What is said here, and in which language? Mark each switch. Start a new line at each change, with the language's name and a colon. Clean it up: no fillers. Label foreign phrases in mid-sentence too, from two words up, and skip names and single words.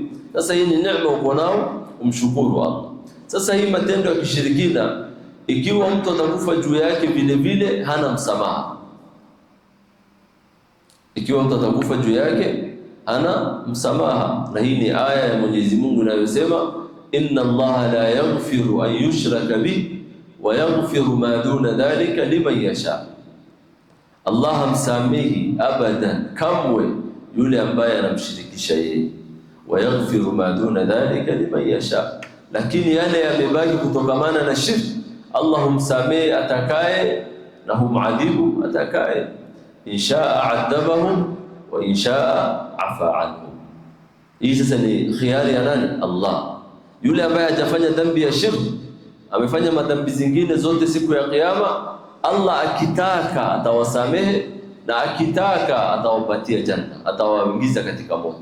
Swahili: Sasa hii ni neema uko nao, umshukuru Allah. Sasa hii matendo ya kishirikina, ikiwa mtu atakufa juu yake vile vile hana msamaha. Ikiwa mtu atakufa juu yake hana msamaha. Na hii ni aya ya Mwenyezi Mungu inayosema
Arabic: إن الله لا يغفر أن يشرك به ويغفر ما دون ذلك لمن يشاء.
Swahili: Allah hamsamehi abadan kamwe yule ambaye anamshirikisha yeye,
Arabic: ويغفر ما دون ذلك لمن يشاء.
Swahili: Lakini yale yamebaki kutokamana na shirki, Allah humsamehe atakaye na humadhibu atakaye.
Arabic: إن شاء عذبهم وإن شاء عفا عنهم.
Swahili: Hii sasa ni khiari ya nani? Allah. Yule ambaye hajafanya dhambi ya shirki, amefanya madhambi zingine zote, siku ya kiyama Allah akitaka atawasamehe na akitaka atawapatia janna, atawaingiza katika moto.